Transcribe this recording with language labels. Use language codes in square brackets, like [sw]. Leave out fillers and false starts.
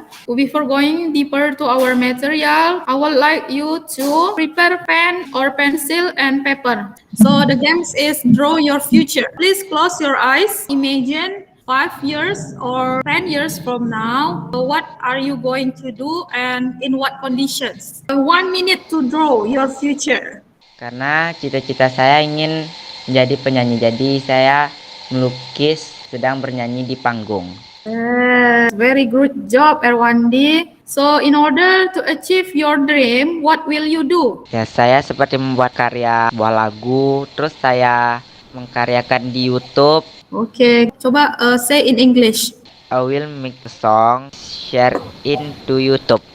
[en] Before going deeper to our material, I would like you to prepare pen or pencil and paper. So the game is draw your future. Please close your eyes. Imagine 5 years or 10 years from now, what are you going to do and in what conditions? 1 minute to draw your future. [id] Karena cita-cita saya ingin menjadi penyanyi, jadi saya melukis sedang bernyanyi di panggung. [en] Very good job, Erwandi. So, in order to achieve your dream, what will you do? [id] Ya, saya seperti membuat karya buah lagu, terus saya mengkaryakan di YouTube. [en] Okay, coba say in English. I will make a song, share into YouTube.